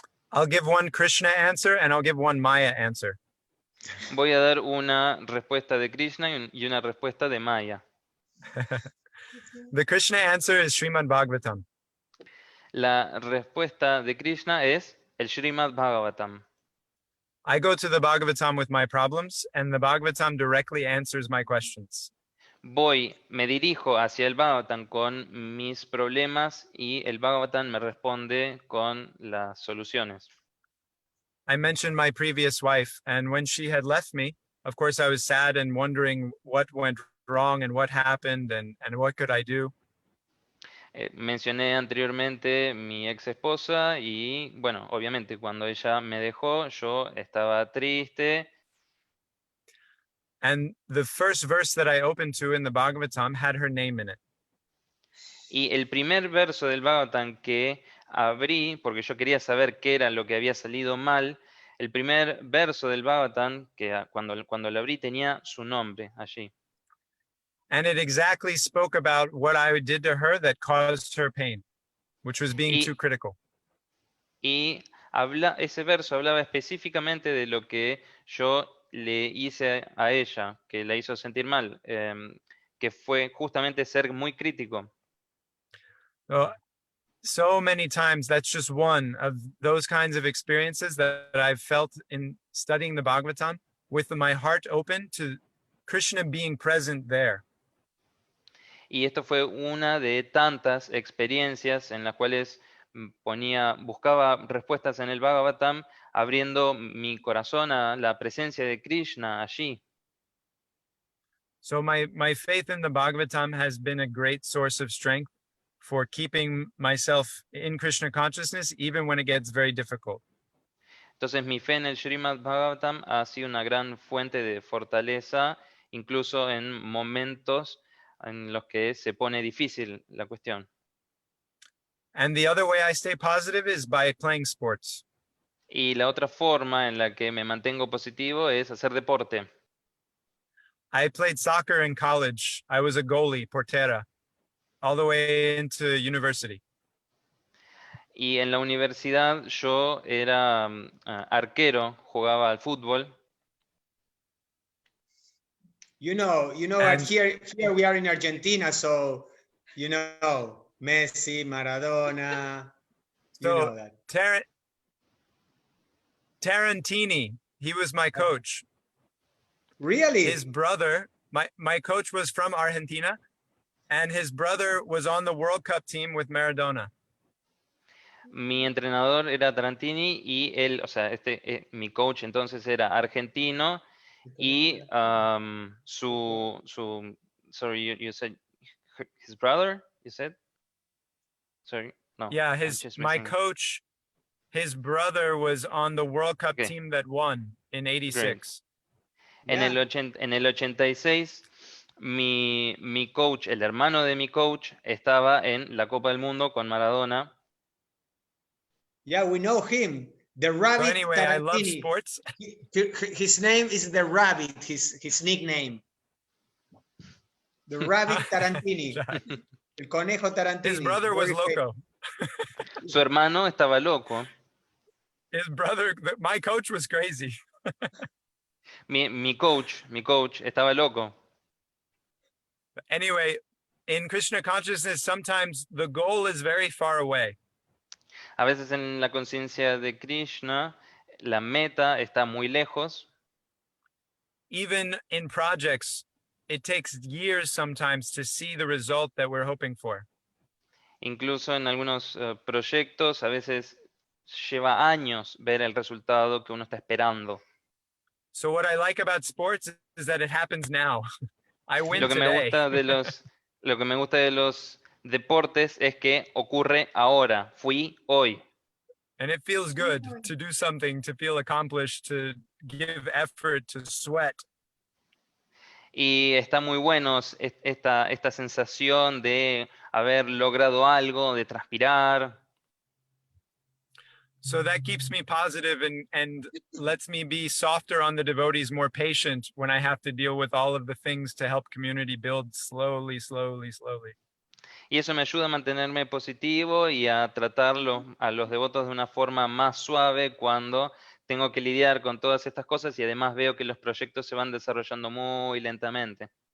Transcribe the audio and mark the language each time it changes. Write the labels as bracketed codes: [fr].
[en] I'll give one Krishna answer and I'll give one Maya answer. [es] Voy a dar una respuesta de Krishna y una respuesta de Maya. [en] The Krishna answer is Srimad Bhagavatam. [es] La respuesta de Krishna es el Srimad Bhagavatam. [en] I go to the Bhagavatam with my problems and the Bhagavatam directly answers my questions. [es] Me dirijo hacia el Bhagavatam con mis problemas y el Bhagavatam me responde con las soluciones. [en] I mentioned my previous wife, and when she had left me, of course, I was sad and wondering what went wrong and what happened and what could I do. [es] Mencioné anteriormente mi ex esposa y, bueno, obviamente cuando ella me dejó, yo estaba triste. [en] And the first verse that I opened to in the Bhagavatam had her name in it. [es] Y el primer verso del Bhagavatam que abrí, porque yo quería saber qué era lo que había salido mal, el primer verso del Bhagavatam, que cuando lo abrí tenía su nombre allí. [en] And it exactly spoke about what I did to her that caused her pain, which was being too critical. [es] Y ese verso hablaba específicamente de lo que yo le hice a ella, que la hizo sentir mal, que fue justamente ser muy crítico. [en] So many times, that's just one of those kinds of experiences that I've felt in studying the Bhagavatam, with my heart open to Krishna being present there. [es] Y esto fue una de tantas experiencias en las cuales buscaba respuestas en el Bhagavatam, abriendo mi corazón a la presencia de Krishna allí. [en] So my faith in the Bhagavatam has been a great source of strength for keeping myself in Krishna consciousness, even when it gets very difficult. [es] Entonces mi fe en el Srimad Bhagavatam ha sido una gran fuente de fortaleza, incluso en momentos en los que se pone difícil la cuestión. [en] And the other way I stay positive is by playing sports. [es] Y la otra forma en la que me mantengo positivo es hacer deporte. [en] I played soccer in college. I was a goalie, portera, all the way into university. [es] Y en la universidad yo era arquero, jugaba al fútbol. [en] You know, and here we are in Argentina, so you know Messi, Maradona. You know that. Tarantini, he was my coach. Really? His brother, my coach was from Argentina, and his brother was on the World Cup team with Maradona. [es] Mi entrenador era Tarantini y él, o sea, mi coach entonces era argentino y [en] sorry, you said his brother, you said? Sorry, no. Yeah, my coach, his brother was on the World Cup team that won in 86. [es] En el 86, mi coach, el hermano de mi coach, estaba en la Copa del Mundo con Maradona. [en] Yeah, we know him. The Rabbit. So anyway, Tarantini. I love sports. His name is the Rabbit, his nickname. The Rabbit Tarantini. [es] El conejo Tarantini. [en] His brother was very famous. [es] loco. Su hermano estaba loco. [en] His brother, my coach was crazy. [es] Mi coach estaba loco. [en] Anyway, in Krishna consciousness, sometimes the goal is very far away. [es] A veces en la conciencia de Krishna, la meta está muy lejos. [en] Even in projects, it takes years sometimes to see the result that we're hoping for. [es] Incluso en algunos proyectos, a veces lleva años ver el resultado que uno está esperando. [en] So what I like about sports is that it happens now. I win [es] Lo que me [en] today. [es] gusta de lo que me gusta de los deportes es que ocurre ahora. Fui hoy. [en] And it feels good to do something, to feel accomplished, to give effort, to sweat. [es] Y está muy bueno esta sensación de haber logrado algo, de transpirar. [en] So that keeps me positive and lets me be softer on the devotees, more patient when I have to deal with all of the things to help community build slowly, slowly, slowly. [es] Y eso me ayuda a mantenerme positivo y a tratarlo a los devotos de una forma más suave cuando tengo que lidiar con todas estas cosas y además veo que los proyectos se van desarrollando muy lentamente.